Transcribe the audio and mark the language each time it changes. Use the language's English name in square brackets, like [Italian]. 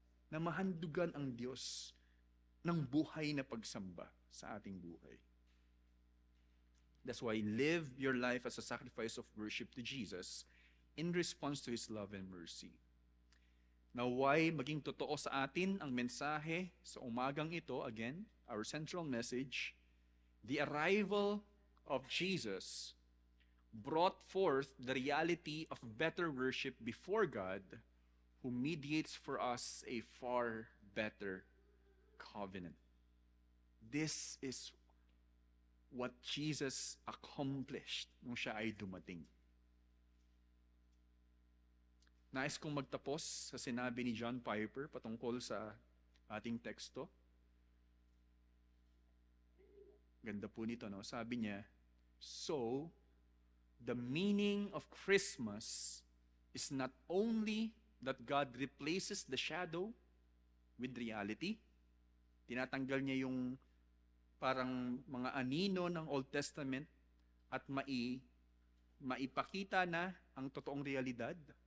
[Filipino] Na mahandugan ang Diyos ng buhay na pagsamba sa ating buhay. [English] That's why live your life as a sacrifice of worship to Jesus in response to His love and mercy. [Filipino] Naway maging totoo sa atin ang mensahe sa umagang ito, [English] again, our central message, the arrival of Jesus brought forth the reality of better worship before God, who mediates for us a far better covenant. This is what Jesus accomplished [Filipino] nung siya ay dumating. Nais kong magtapos sa sinabi ni John Piper patungkol sa ating teksto. Ganda po nito, no? Sabi niya, [English] so, the meaning of Christmas is not only that God replaces the shadow with reality. [Filipino] Tinatanggal niya yung parang mga anino ng Old Testament at maipakita na ang totoong realidad.